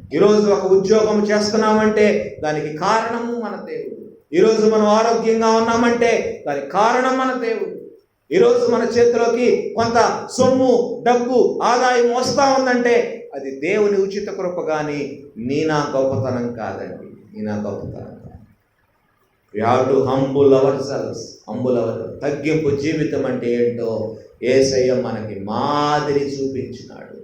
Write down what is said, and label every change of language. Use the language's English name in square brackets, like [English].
[Telugu] ఈరోజు ఒక ఉద్యోగం చేస్తున్నామంటే దానికి కారణము మన దేవుడు. ఈరోజు మనం ఆరోగ్యంగా ఉన్నామంటే దానికి కారణం మన దేవుడు. ఈరోజు మన చేతిలోకి కొంత సొమ్ము, డబ్బు, ఆదాయం వస్తూ ఉందంటే అది దేవుని ఉచిత కృప, కానీ నా గొప్పతనం కాదండి. నా గొప్పతనం కాదు. [English] We have to humble ourselves. [Telugu] తగ్గింపు జీవితం అంటే ఏంటో యేసయ్య మనకి మాదిరి చూపించినాడు.